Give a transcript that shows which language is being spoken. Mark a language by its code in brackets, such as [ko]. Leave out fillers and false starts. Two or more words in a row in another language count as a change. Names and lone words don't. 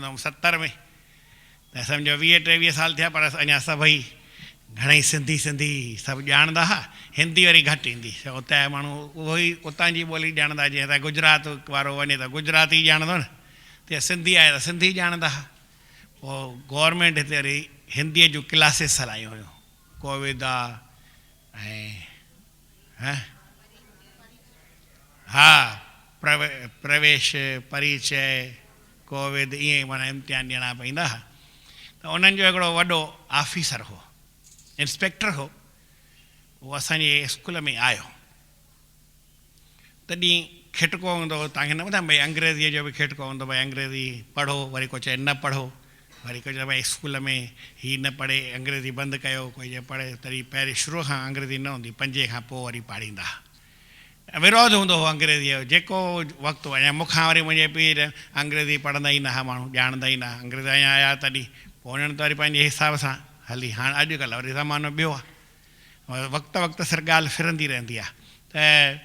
[sd] हुउमि 70 में त सम्झो 20-23 साल थिया पर अञा सभई घणेई सिंधी सभु ॼाणंदा हुआ हिंदी वरी घटि ईंदी उतां जा माण्हू उहो ई उतां जी ॿोली ॼाणंदा जीअं त गुजरात वारो वञे त गुजराती ॼाणंदो न तीअं सिंधी आहे त सिंधी ॼाणंदा हुआ पोइ गवर्नमेंट हिते वरी हिंदीअ जूं क्लासिस हलायूं हुयूं कोविद आहे ऐं हा प्रवेश परिचय कोविद ईअं माना इम्तिहान ॾियणा पवंदा हुआ त उन्हनि जो हिकिड़ो वॾो ऑफिसर हो इंस्पेक्टर हो उहो असांजे स्कूल में आयो तॾहिं खिटको हूंदो हो तव्हांखे न ॿुधायां भई अंग्रेज़ीअ जो बि खिटको हूंदो भई अंग्रेज़ी पढ़ो वरी को चए न पढ़ो वरी को चए भई स्कूल में हीअ न पढ़े अंग्रेज़ी बंदि कयो कोई जे पढ़े तॾहिं पहिरीं शुरूअ खां अंग्रेज़ी न हूंदी 5 खां पोइ वरी पाढ़ींदा विरोध हूंदो हो अंग्रेज़ीअ जो जेको वक़्तु अञा मूंखां वरी मुंहिंजे पीउ अंग्रेज़ी पढ़ंदा ई न हुआ माण्हू ॼाणंदा ई न अंग्रेज़ अञा आया तॾहिं पोइ उन्हनि त वरी पंहिंजे हिसाब सां हली हाणे अॼुकल्ह वरी ज़मानो ॿियो आहे वक़्तु सर ॻाल्हि फिरंदी रहंदी आहे त